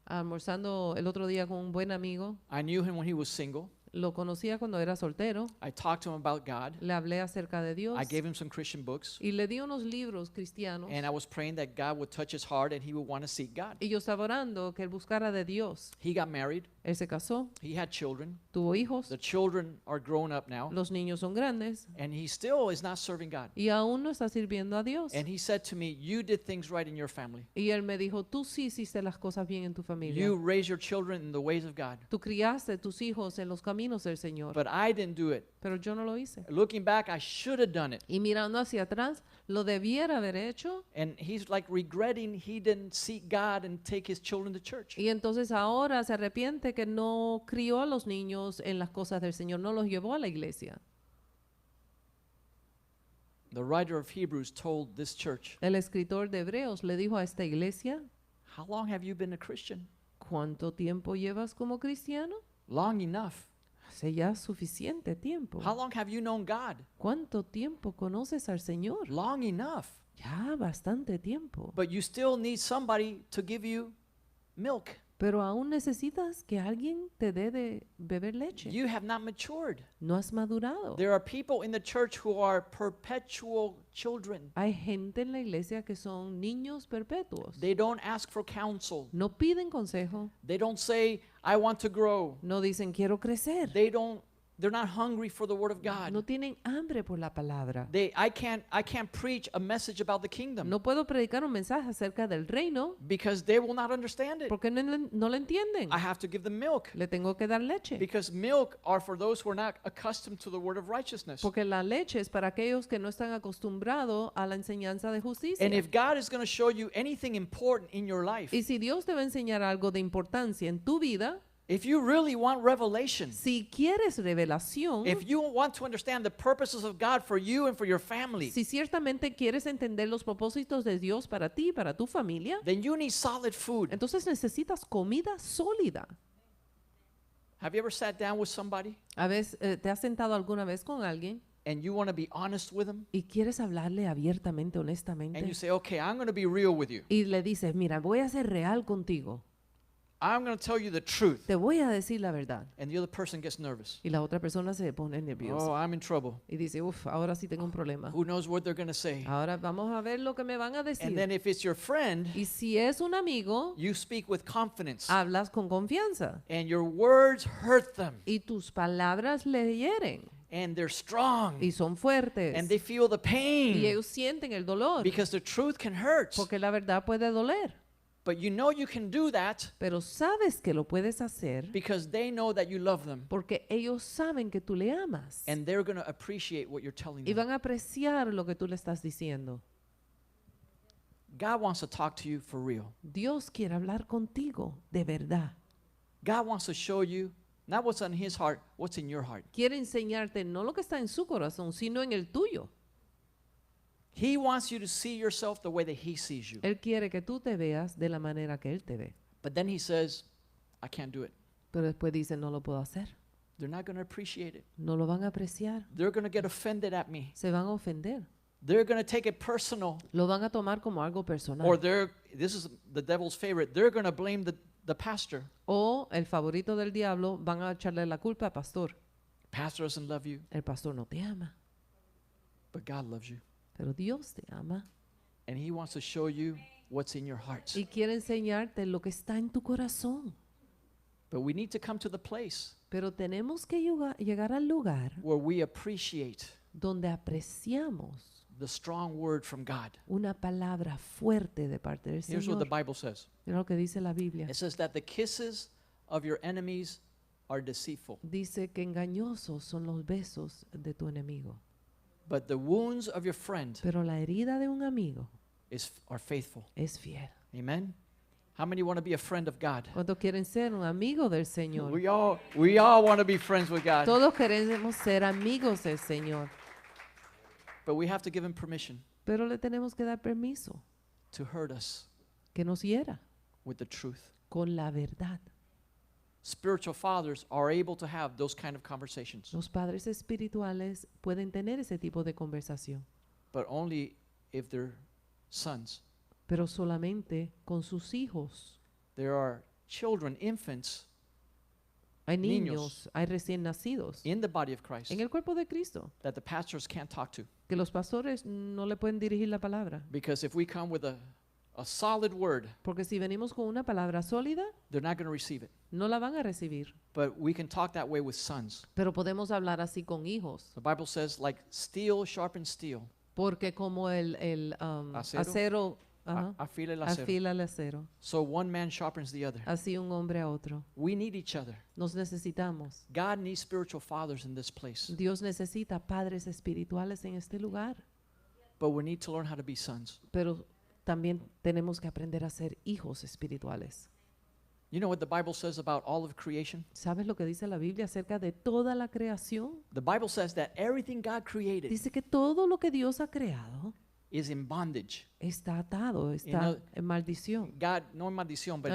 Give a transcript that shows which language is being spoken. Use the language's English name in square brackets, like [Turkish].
[Spanish] Almorzando el otro día con un buen amigo, [English] I knew him when he was single. [Spanish] lo conocía cuando era soltero, [English] I talked to him about God. [Spanish] le hablé acerca de Dios [English] I gave him some Christian books. [Spanish] y le di unos libros cristianos. [English] And I was praying that God would touch his heart and he would want to seek God. [Spanish] Y yo estaba orando que él buscara de Dios. [English] He got married. [Spanish] Él se casó, [English] He had children. [Spanish] tuvo hijos, [English] The children are grown up now. [Spanish] los niños son grandes [English] And he still is not serving God. [Spanish] y aún no está sirviendo a Dios. [English] And he said to me, you did things right in your family. [Spanish] Y él me dijo, tú sí hiciste las cosas bien en tu familia. [English] You raised your children in the ways of God. [Spanish] Tú criaste tus hijos en los caminos del Señor, [English] But I didn't do it. [Spanish] pero yo no lo hice. [English] Looking back, I should have done it. [Spanish] Y mirando hacia atrás, lo debiera haber hecho. [English] And he's like regretting he didn't seek God and take his children to church. [Spanish] Y entonces ahora se arrepiente que no crió a los niños en las cosas del Señor, no los llevó a la iglesia. [English] The writer of Hebrews told this church, [Spanish] El escritor de Hebreos le dijo a esta iglesia, [English] how long have you been a Christian? [Spanish] ¿cuánto tiempo llevas como cristiano? [English] Long enough. [Spanish] Hace ya suficiente tiempo. [English] How long have you known God? [Spanish] ¿Cuánto tiempo conoces al Señor? [English] Long enough. [Spanish] Ya bastante tiempo. [English] But you still need somebody to give you milk. [Spanish] Pero aún necesitas que alguien te dé de beber leche. [English] You have not matured. [Spanish] No has madurado. [English] There are people in the church who are perpetual children. [Spanish] Hay gente en la iglesia que son niños perpetuos. [English] They don't ask for counsel. [Spanish] No piden consejo. [English] They don't say, I want to grow. [Spanish] No dicen quiero crecer. [English] They're not hungry for the word of God. [Spanish] No tienen hambre por la palabra. [English] I can't preach a message about the kingdom [Spanish] No puedo predicar un mensaje acerca del reino [English] because they will not understand it. [Spanish] porque no lo entienden. [English] I have to give them milk [Spanish] Le tengo que dar leche. [English] because milk are for those who are not accustomed to the word of righteousness. [Spanish] Porque la leche es para aquellos que no están acostumbrados a la enseñanza de justicia. [English] And if God is going to show you anything important in your life, [Spanish] Y si Dios te va a enseñar algo de importancia en tu vida, [English] If you really want revelation, [Spanish] Si quieres revelación, [English] if you want to understand the purposes of God for you and for your family, [Spanish] si ciertamente quieres entender los propósitos de Dios para ti y para tu familia, [English] then you need solid food. [Spanish] entonces necesitas comida sólida. [English] Have you ever sat down with somebody [Spanish] A veces, ¿te has sentado alguna vez con alguien [English] and you want to be honest with them? [Spanish] y quieres hablarle abiertamente, [English] And [Spanish] honestamente? [English] you say, okay, I'm going to be real with you. [Spanish] Y le dices, mira, voy a ser real contigo. [English] I'm going to tell you the truth. [Spanish] Te voy a decir la verdad. [English] And the other person gets nervous. [Spanish] Y la otra persona se pone nerviosa. [English] Oh, I'm in trouble. [Spanish] Y dice, uff, ahora sí tengo un problema. [English] Who knows what they're going to say? [Spanish] Ahora vamos a ver lo que me van a [English] And [Spanish] decir. [English] then if it's your friend, [Spanish] Y si es un amigo, [English] you speak with confidence. [Spanish] hablas con confianza. [English] And your words hurt them. [Spanish] Y tus palabras le hieren. [English] And they're strong. [Spanish] Y son fuertes. [English] And they feel the [Spanish] Y [English] pain. [Spanish] ellos sienten el dolor. [English] Because the truth can hurt. [Spanish] Porque la verdad puede doler. [English] But you know you can do that [Spanish] Pero sabes que lo puedes hacer [English] because they know that you love them. [Spanish] porque ellos saben que tú le amas. [English] And they're going to appreciate what you're telling [Spanish] Y [English] them. [Spanish] van a apreciar lo que tú le estás diciendo. [English] God wants to talk to you for real. [Spanish] Dios quiere hablar contigo de verdad. [English] God wants to show you not what's on his heart, what's in your heart. [Spanish] Quiere enseñarte no lo que está en su corazón, sino en el tuyo. [English] He wants you to see yourself the way that he sees you. [Spanish] Él quiere que tú te veas de la manera que Él te ve. [English] But then he says, I can't do it. [Spanish] Pero después dice, no lo puedo hacer. [English] They're not going to appreciate it. [Spanish] No lo van a apreciar. [English] They're going to get offended at me. [Spanish] Se van a ofender. [English] They're going to take it personal. [Spanish] Lo van a tomar como algo personal. [English] Or this is the devil's favorite, they're going to blame the pastor. [Spanish] O el favorito del diablo, van a echarle la culpa al pastor. [English] Pastor doesn't love you, [Spanish] El pastor no te ama, [English] but God loves you. [Spanish] pero Dios te ama. [English] And he wants to show you what's in your heart. [Spanish] Y quiere enseñarte lo que está en tu corazón. [English] But we need to come to the place [Spanish] Pero tenemos que llegar al lugar [English] where we appreciate [Spanish] donde apreciamos [English] the strong word from God. [Spanish] una palabra fuerte de parte del [English] Here's what the [Spanish] Señor. [English] Bible says. [Spanish] Mira lo que dice la Biblia. [English] It says that the kisses of your enemies are deceitful, [Spanish] Dice que engañosos son los besos de tu enemigo, [English] but the wounds of your friend [Spanish] pero la herida de un amigo [English] are faithful. [Spanish] es fiel. [English] Amen. How many want to be a friend of God? [Spanish] ¿Cuántos quieren ser un amigo del Señor? [English] We all want to be friends with God. [Spanish] Todos queremos ser amigos del Señor, [English] But we have to give him permission [Spanish] pero le tenemos que dar permiso [English] to hurt us [Spanish] que nos hiera [English] with the truth. [Spanish] con la verdad. [English] Spiritual fathers are able to have those kind of conversations, [Spanish] Los padres espirituales pueden tener ese tipo de conversación, [English] but only if they're sons. [Spanish] pero solamente con sus hijos. [English] There are children, infants [Spanish] Hay Niños. niños, hay recién nacidos [English] in the body of Christ [Spanish] en el cuerpo de Cristo [English] that the pastors can't talk to. [Spanish] que los pastores no le pueden dirigir la palabra. [English] Because if we come with a solid word, [Spanish] Porque si venimos con una palabra sólida, [English] they're not going to receive it. [Spanish] no la van a recibir. [English] But we can talk that way with sons. [Spanish] Pero podemos hablar así con hijos. [English] The Bible says, like steel sharpens steel, [Spanish] Porque como el Acero. acero ajá, afila el acero. afila el acero, [English] So one man sharpens the other. [Spanish] así un hombre a otro. [English] We need each other. [Spanish] Nos necesitamos. [English] God needs spiritual fathers in this place. [Spanish] Dios necesita padres espirituales en este lugar. [English] But we need to learn how to be sons. [Spanish] Pero también tenemos que aprender a ser hijos espirituales. [English] You know what the Bible says about all of creation? [Spanish] ¿Sabes lo que dice la Biblia acerca de toda la creación? [English] The Bible says that everything God created [Spanish] Dice que todo lo que Dios ha creado [English] is in bondage. [Spanish] está atado, está [English] know, [Spanish] en maldición. God, no en maldición, pero